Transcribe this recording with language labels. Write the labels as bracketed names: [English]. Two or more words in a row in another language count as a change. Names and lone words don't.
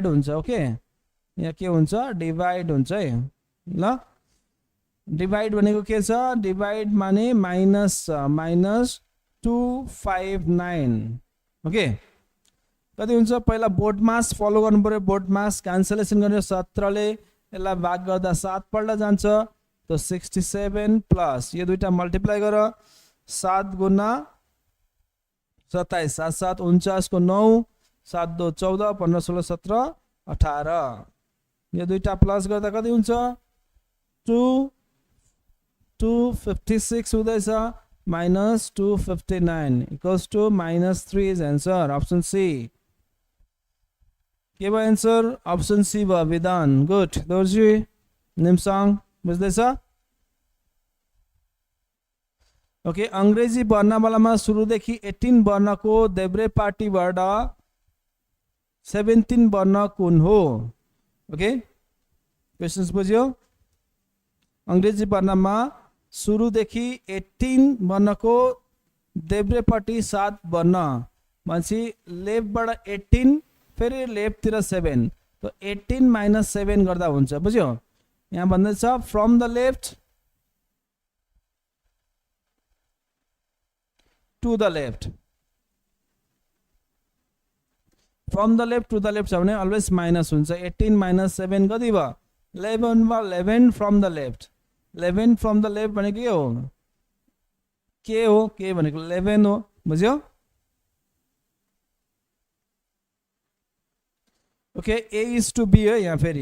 [Nepali] हुन्छ ओके यहाँ के हुन्छ डिवाइड हुन्छ है ल डिवाइड भनेको के छ डिवाइड माने [English] minus minus [Nepali] 259 ओके कति हुन्छ पहिला बोर्ड मास फलो गर्नु पर्यो [English] BODMAS cancellation [Nepali] गर्ने 17 ले यसलाई भाग गर्दा 7 पल्ट जान्छ तो 67 प्लस यो दुईटा मल्टिप्लाई गर 7 गुना 27 7 7 49 को 9 7 2 14 15 16 17 18 यो दुईटा प्लस गर्दा कति हुन्छ 256 हुँदैछ माइनस 259 [English] equals to -3 is answer option C [Nepali] के भयो [English] answer option C [Nepali] भयो विधान गुड दोर्जी निमसङ बुझ्दैछ ओके अंग्रेजी वर्णमालामा सुरुदेखि 18 वर्णको देब्रे पार्टीबाट 17 वर्ण कुन हो ओके क्वेश्चन्स बुझ्यो अंग्रेजी वर्णमा सुरुदेखि 18 वर्णको देब्रेपट्टि 7 वर्ण भनेपछि लेफ्टबाट 18 फेरि लेफ्टतिर 7 तो 18 - 7 गर्दा हुन्छ बुझ्यो यहाँ भन्दैछ [English] from the left to the left, from the left to the left [Nepali] छ भने [English] always minus [Nepali] हुन्छ। 18 माइनस 7 कति भयो? 11 भयो। [English] 11 from the left, 11 from the left भनेको के हो? [Nepali] के हो? के भनेको 11 हो, बुझ्यो? ओके, [English] A is to B [Nepali] है यहाँ फेरि।